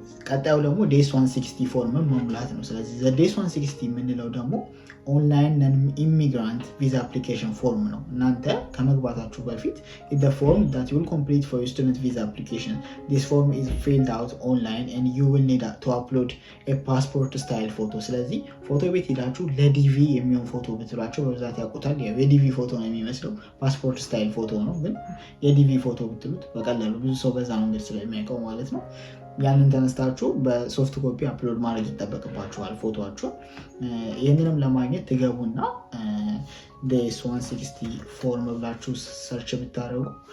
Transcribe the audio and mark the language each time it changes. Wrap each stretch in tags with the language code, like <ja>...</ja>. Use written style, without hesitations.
<am>ቀጣዩ ደግሞ ዴስ 160 ፎርምን መሙላት ነው። ስለዚህ ዴስ 160 የምንለው ደግሞ ኦንላይን ነን ኢሚግራንት ቪዛ አፕሊኬሽን ፎርም ነው። እናንተ ከመግባታችሁ በፊት</am> <en>the form that you will complete for your student visa application. This form is filled out online and you will need to upload a passport style photo.</en> <am>ስለዚህ ፎቶ ቤት ሄዳችሁ ለዲቪ የሚሆን ፎቶ ብትሏቸው በብዛት ያውቁታል። የዲቪ ፎቶ ነው የሚመስለው፣ ፓስፖርት ስታይል ፎቶ ነው፣ ግን የዲቪ ፎቶ ብትሉት በቀላሉ ብዙ ሰው በዛ መንገድ ስለሚያውቀው ማለት ነው። ያንን ተነስታችሁ በሶፍት ኮፒ አፕሎድ ማድረግ ይጠበቅባችኋል ፎቶችሁ። ይህንንም ለማግኘት ትገቡና ዴስ 160 ፎርም ብላችሁ ሰርች ብታደርጉ</am>